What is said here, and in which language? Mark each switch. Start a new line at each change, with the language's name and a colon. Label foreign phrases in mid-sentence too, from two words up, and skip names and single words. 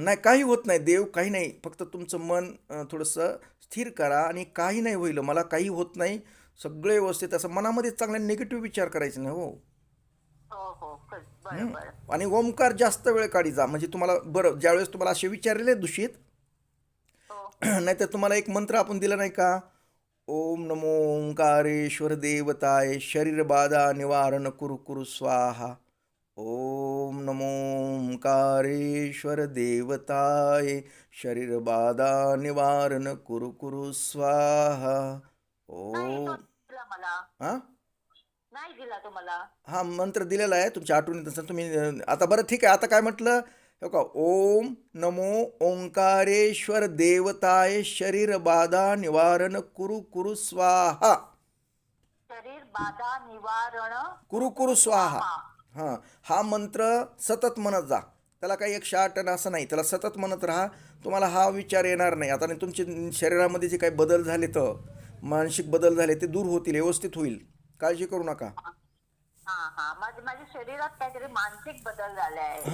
Marathi: नाही, काही होत नाही, देव काही नाही, फक्त तुमचं मन थोडंसं स्थिर करा आणि काही नाही होईल, मला काही होत नाही, सगळे व्यवस्थित, असं मनामध्ये चांगले निगेटिव्ह विचार करायचे नाही. हो. हो हो बरं बरं. आणि ओमकार जास्त वेळ काढी जा, म्हणजे तुम्हाला बरं ज्यावेळेस तुम्हाला असे विचारलेले दूषित हो नाही तर तुम्हाला एक मंत्र आपण दिला नाही का,
Sanskrit: ओम नमो ओंकारेश्वर देवताय शरीर बाधा निवारण कुरु कुरु स्वाहा. ओम नमो ओंकारेश्वर देवताय शरीर बाधा निवारण कुरु कुरु स्वाहा.
Marathi: नाही तो ओम दिला मला, हां नाही दिला तो मला. हा मंत्र दिलेला आहे तुमच्या आठवणीत असेल तुम्ही. आता बरं ठीक आहे, आता काय म्हटलं हो का,
Sanskrit: ओम नमो ओंकारेश्वर देवताय शरीर बाधा निवारण कुरु कुरु स्वाहा. शरीर बाधा निवारण कुरु कुरु स्वाहा.
Marathi: हां, हा मंत्र सतत म्हणत जा, त्याला काही 108 असं नाही, त्याला सतत म्हणत राहा. तुम्हाला हा विचार येणार नाही. आता नाही, तुमचे शरीरामध्ये जे काही बदल झाले तर मानसिक बदल झाले ते दूर होतील, व्यवस्थित होईल, काळजी करू नका. हा हा माझ्या शरीरात काहीतरी मानसिक बदल झाले आहे.